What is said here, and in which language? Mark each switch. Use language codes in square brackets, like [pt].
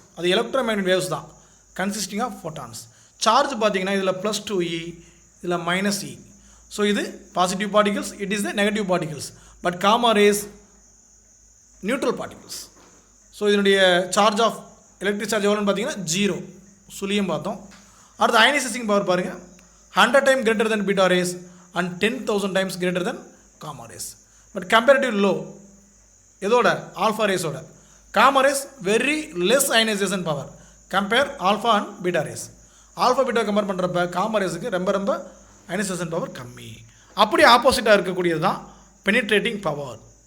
[ta] அது electromagnetic waves தான், [en] Consisting of photons. [ta] Charge பார்த்தீங்கன்னா இதில் +2E, இதில் -E. [en] So இது positive particles, it is the negative particles. But gamma rays neutral particles. [ta] So இதனுடைய charge of electric charge எவ்வளோன்னு பார்த்தீங்கன்னா 0, சுழியம் பார்த்தோம். அடுத்து அயனைசேஷன் பவர் பாருங்கள், [en] 100 times greater than beta rays and 10,000 times greater than gamma rays. But comparative low, [ta] இதோட alpha ரேஸோட gamma race [en] Very less ionisation power compare alpha and beta rays. [ta] Alpha beta compare பண்ணுறப்ப gamma ரேஸுக்கு ரொம்ப ionisation power கம்மி. அப்படி ஆப்போசிட்டாக இருக்கக்கூடியது தான் penetrating power.